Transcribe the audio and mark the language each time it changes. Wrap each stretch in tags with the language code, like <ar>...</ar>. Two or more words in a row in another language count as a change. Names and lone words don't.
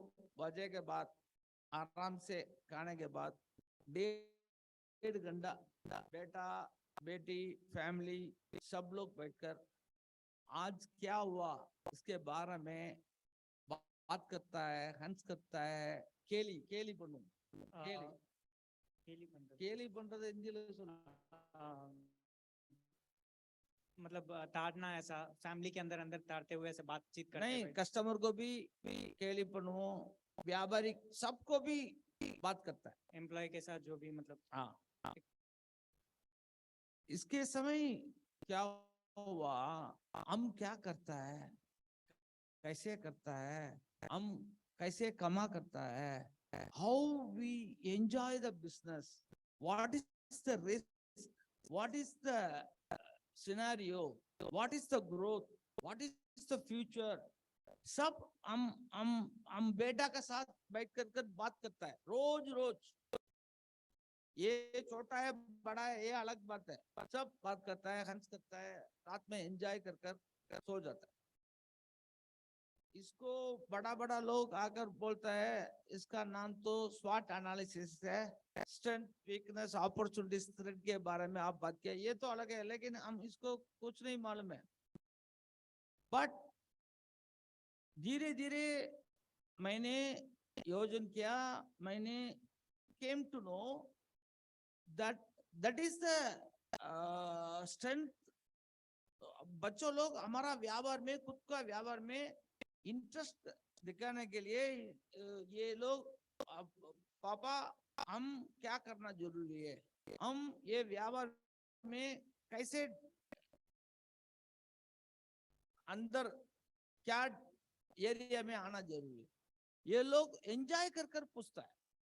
<hi>बजे के बाद आराम से खाने के बाद 1.5 घंटा बेटा बेटी फैमिली सब लोग बैठकर आज क्या हुआ इसके बारे में बात करता है, हंस करता है,</hi> <ta>கேலி பண்ணும், கேலி பண்றது இந்தியில</ta> <hi>मतलब ताड़ना, ऐसा फैमिली के अंदर अंदर ताड़ते हुए ऐसे बातचीत करते नहीं, हुए। कस्टमर को भी</hi> <ta>கேலி பண்ணுவோம்,</ta> <hi>व्यापारी सबको भी बात करता है, एम्प्लॉय के साथ जो भी मतलब। हाँ, इसके समय क्या हुआ, हम क्या करता है, कैसे करता है, हम कैसे कमा करता है,</hi> <en>how we enjoy the business, what is the risk, what is the scenario, what is the growth, what is the future,</en> <hi>सब हम बेटा के साथ बैठ कर बात करता है रोज। ये छोटा है बड़ा है ये अलग बात है, सब बात करता है, हंस करता है, रात में एंजॉय कर सो जाता है। इसको बड़ा लोग आकर बोलता है, इसका नाम तो</hi> <en>SWOT analysis</en> <hi>है,</hi> <en>strength weakness opportunities threat</en> <hi>के बारे में आप बात किया, ये तो अलग है, लेकिन हम इसको कुछ नहीं मालूम है। बट धीरे धीरे मैंने योजन किया, मैंने</hi> <en>came to know that that is the strength.</en> <hi>बच्चों लोग हमारा व्यापार में, खुद का व्यापार में इंटरेस्ट दिखाने के लिए ये लोग पापा हम क्या करना जरूरी है, हम ये व्यापार में कैसे अंदर क्या एरिया में आना जरूरी है, ये लोग एंजॉय कर कर पूछता है।</hi>